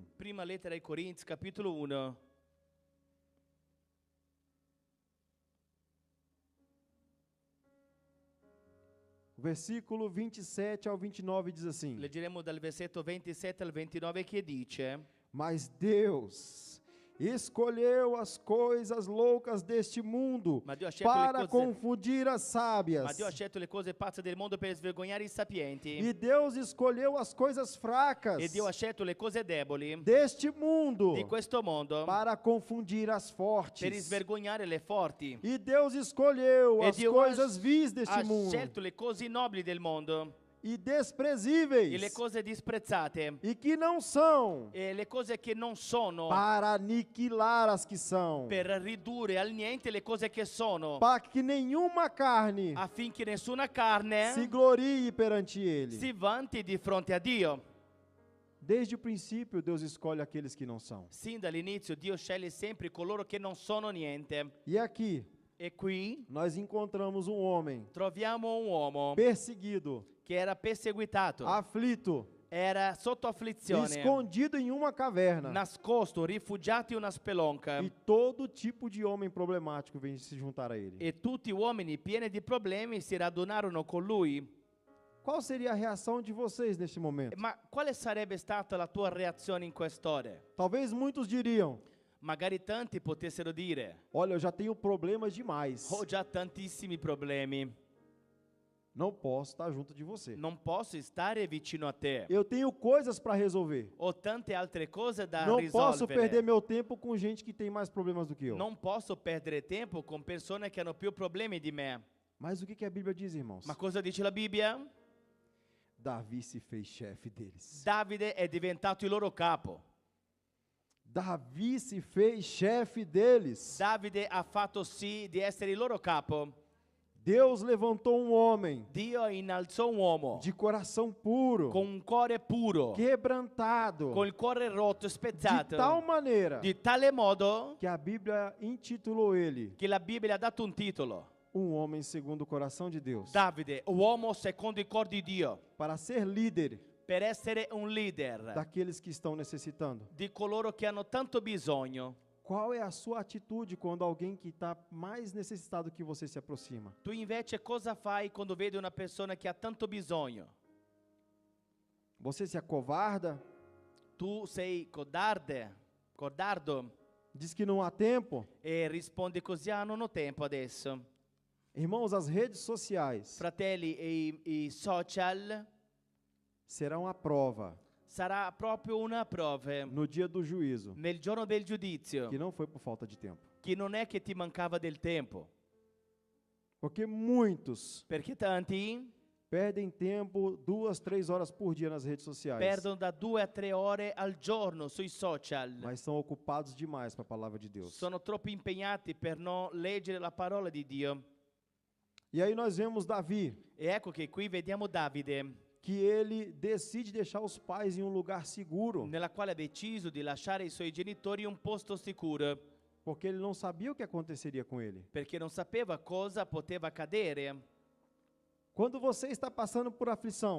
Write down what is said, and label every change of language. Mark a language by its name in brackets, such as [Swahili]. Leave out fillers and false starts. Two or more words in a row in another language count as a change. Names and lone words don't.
[Italian] Prima lettera ai Corinzi, capitolo 1. [Portuguese] O versículo 27 ao 29 diz assim: [Italian] Leggeremo dal versetto 27 al 29 che dice: [Portuguese] Mas Deus escolheu as coisas loucas deste mundo [Italian] Ma Dio ha scelto [Portuguese] para [Italian] le cose, [Portuguese] confundir as sábias. [Italian] ma Dio ha scelto le cose pazze del mondo per svergognare i sapienti. [Portuguese] E Deus escolheu as coisas fracas [Italian] E Dio ha scelto le cose deboli [Portuguese] deste mundo [Italian] di questo mondo [Portuguese] para confundir as [Italian] per [Portuguese] fortes. [Italian] svergognare le forti. [Portuguese] E Deus escolheu [Italian] E [Portuguese] as [Italian] Dio [Portuguese] coisas vis deste [Italian] ha [Portuguese] mundo [Italian] scelto le cose nobili del mondo [Portuguese] e [Italian] e [Portuguese] desprezíveis [Italian] le cose disprezzate [Portuguese] e que não são, [Italian] e le cose che non sono, [Portuguese] para aniquilar as que são, [Italian] per ridurre al niente le cose che sono, [Portuguese] para que nenhuma carne [Italian] affinché nessuna carne [Portuguese] se glorie perante ele. [Italian] si vanti di fronte a Dio. [Portuguese] Desde o princípio, Deus escolhe aqueles que não são. [Italian] Sin dall'inizio Dio sceglie sempre coloro che non sono niente. [Portuguese] E aqui [Italian] E qui [Portuguese] nós encontramos um homem [Italian] troviamo un uomo [Portuguese] perseguido, [Italian] che era perseguitato, [Portuguese] aflito, [Italian] era sotto afflizione, [Portuguese] escondido em uma caverna. [Italian] nascosto, rifugiato in una spelonca. [Portuguese] E todo tipo de homem problemático vem se juntar a ele. [Italian] E tutti uomini pieni di problemi si radunarono con lui. [Portuguese] Qual seria a reação de vocês neste momento? [Italian] Ma quale sarebbe stata la tua reazione in quest'ora? [Portuguese] Talvez muitos diriam: [Italian] Magari tanti potessero dire: [Portuguese] olha, eu já tenho problemas demais. [Italian] ho già tantissimi problemi, [Portuguese] Não posso estar junto de você. [Italian] non posso stare vicino a te. [Portuguese] Eu tenho coisas para resolver. [Italian] Ho tante altre cose da [Portuguese] Não posso [Italian] risolvere. [Portuguese] perder meu tempo com gente que tem mais problemas do que eu. [Italian] Non posso perdere tempo con persone che hanno più problemi di me. [Portuguese] Mas o que a Bíblia diz, irmãos? [Italian] Ma cosa dice la Bibbia? [Portuguese] Davi se fez chefe deles. [Italian] Davide è diventato il loro capo. [Portuguese] Davi se fez chefe deles. [Italian] Davide ha fatto sì di essere il loro capo. [Portuguese] Deus levantou um homem [Italian] Dio innalzò un uomo [Portuguese] de coração puro, [Italian] con un cuore puro, [Portuguese] quebrantado, [Italian] con il cuore rotto, [Portuguese] de [Italian] spezzato, [Portuguese] tal maneira [Italian] di tale modo [Portuguese] que a Bíblia intitulou ele [Italian] che la Bibbia ha dato un titolo: [Portuguese] homem segundo o coração de Deus, [Italian] Davide, uomo secondo il cuore di Dio, [Portuguese] para ser líder [Italian] per essere un leader [Portuguese] daqueles que estão necessitando. [Italian] di coloro che hanno tanto bisogno. [Portuguese] Qual é a sua atitude quando alguém que está mais necessitado que você se aproxima? [Italian] Tu invece cosa fai quando vedi una persona che ha tanto bisogno? [Portuguese] Você se acovarda? [Italian] tu sei codardo? [Portuguese] Diz que não há tempo. [Italian] E risponde così: ah, non ho tempo adesso. [Portuguese] Irmãos, as redes sociais [Italian] Fratelli, i social [Portuguese] serão a prova [Italian] sarà proprio una prova [Portuguese] no dia do juízo, [Italian] nel giorno del giudizio, [Portuguese] que não foi por falta de tempo. [Italian] che non è che ti mancava del tempo, [Portuguese] Porque muitos [Italian] perché tanti [Portuguese] perdem tempo 2, 3 horas por dia nas redes sociais, [Italian] perdono da 2 a 3 ore al giorno sui social. [Portuguese] mas são ocupados demais para a palavra de Deus. [Italian] Sono troppo impegnati per non leggere la parola di Dio. [Portuguese] E aí nós vemos Davi, [Italian] E ecco che qui vediamo Davide, [Portuguese] que ele decide deixar os pais em um lugar seguro, [Italian] nella quale ha deciso di lasciare i suoi genitori in un posto sicuro, [Portuguese] porque ele não sabia o que aconteceria com ele. [Italian] perché non sapeva cosa poteva accadere. [Portuguese] Quando você está passando por aflição,